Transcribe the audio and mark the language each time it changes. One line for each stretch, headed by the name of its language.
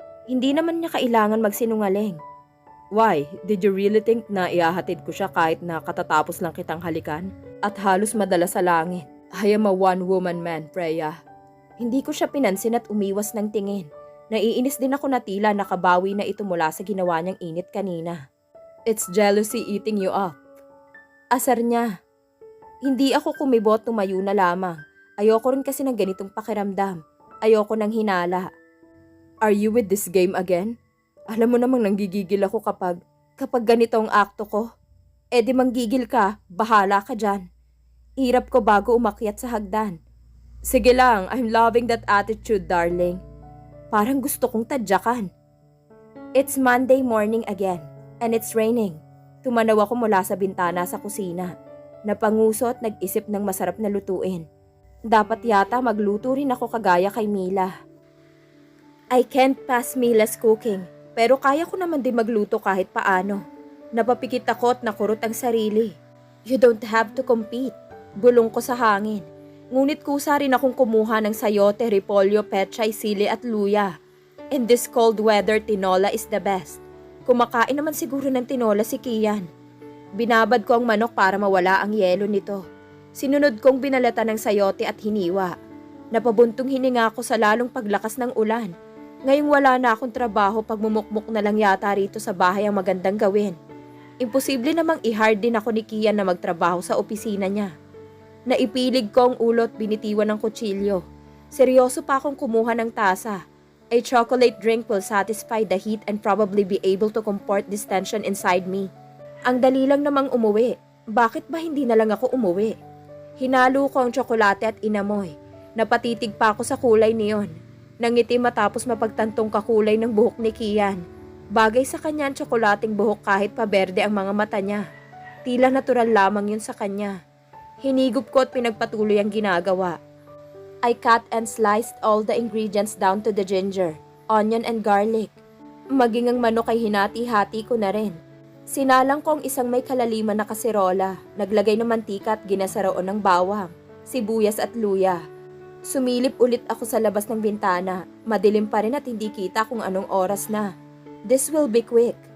Filipino: Hindi naman niya kailangan magsinungaling.
English: Why? Did you really think
Filipino: na iahatid ko siya kahit na katatapos lang kitang halikan? At halos madala sa langit.
English: I am a one-woman man, Freya.
Filipino: Hindi ko siya pinansin at umiwas ng tingin. Naiinis din ako na tila nakabawi na ito mula sa ginawa niyang init kanina.
English: It's jealousy eating you up.
Filipino: Asar niya. Hindi ako kumibot, tumayo na lamang. Ayoko rin kasi ng ganitong pakiramdam. Ayoko ng hinala.
English: Are you with this game again?
Filipino: Alam mo namang nanggigigil ako kapag ganito ang akto ko. Eh di manggigil ka, bahala ka dyan. Hirap ko bago umakyat sa hagdan. Sige lang,
English: I'm loving that attitude, darling.
Filipino: Parang gusto kong tadyakan.
English: It's Monday morning again, and it's raining.
Filipino: Tumanaw ako mula sa bintana sa kusina. Napanguso at nag-isip ng masarap na lutuin. Dapat yata magluto rin ako kagaya kay Mila.
English: I can't pass Mila's cooking,
Filipino: pero kaya ko naman din magluto kahit paano. Napapikit ako at nakurot ang sarili.
English: You don't have to compete.
Filipino: Bulong ko sa hangin. Ngunit kusa rin akong kumuha ng sayote, repolyo, pechay, sili at luya.
English: In this cold weather, tinola is the best.
Filipino: Kumakain naman siguro ng tinola si Kian. Binabad ko ang manok para mawala ang yelo nito. Sinunod kong binalatan ng sayote at hiniwa. Napabuntong hininga ako sa lalong paglakas ng ulan. Ngayong wala na akong trabaho, pagmumukmuk na lang yata rito sa bahay ang magandang gawin. Imposible namang i-hard din ako ni Kian na magtrabaho sa opisina niya. Naipilig ko ang ulo at binitiwan ng kutsilyo. Seryoso pa akong kumuha ng tasa.
English: A chocolate drink will satisfy the heat and probably be able to comport this tension inside me.
Filipino: Ang dali lang namang umuwi. Bakit ba hindi na lang ako umuwi? Hinalo ko ang tsokolate at inamoy. Napatitig pa ako sa kulay niyon. Nangiti matapos mapagtantong kakulay ng buhok ni Kian. Bagay sa kanya ang tsokolating buhok kahit pa berde ang mga mata niya. Tila natural lamang yun sa kanya. Hinigup ko at pinagpatuloy ang ginagawa.
English: I cut and sliced all the ingredients down to the ginger, onion and garlic.
Filipino: Maging ang manok ay hinati-hati ko na rin. Sinalang ko ang isang may kalaliman na kaserola, naglagay ng mantika at ginasaroon ng bawang, sibuyas at luya. Sumilip ulit ako sa labas ng bintana. Madilim pa rin at hindi kita kung anong oras na.
English: This will be quick.